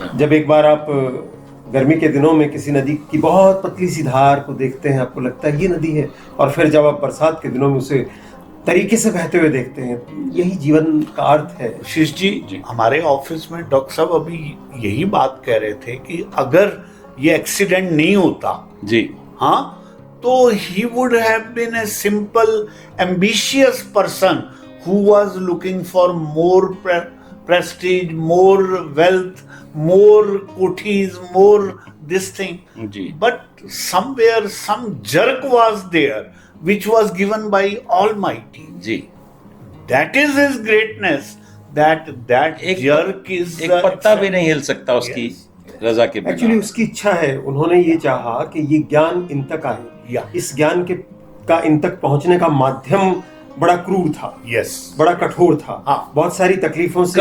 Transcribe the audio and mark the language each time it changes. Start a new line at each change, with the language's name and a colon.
Hindi: जब एक बार आप गर्मी के दिनों में किसी नदी की बहुत पतली सी धार को देखते हैं, आपको लगता है ये नदी है, और फिर जब आप बरसात के दिनों में उसे तरीके से बहते हुए देखते हैं, यही जीवन का अर्थ है। शीश जी, हमारे ऑफिस में डॉक्टर साहब अभी यही बात कह रहे थे कि अगर ये एक्सीडेंट नहीं होता जी, हाँ, तो
English: he would have been a simple ambitious person who was looking for more prestige, more wealth, more kothis, more this thing.
Hindi: Ji.
English: But somewhere some jerk was there which was given by Almighty.
Hindi: Ji.
English: That is his greatness. That jerk is
Hindi: एक पत्ता भी नहीं हिल सकता उसकी रजा के बिना। Actually उसकी इच्छा है, उन्होंने ये चाहा कि ये ज्ञान इन तक आए। इस ज्ञान का इन तक पहुंचने का माध्यम बड़ा क्रूर था,
English: yes,
Hindi: बड़ा कठोर था, हाँ। बहुत सारी तकलीफों से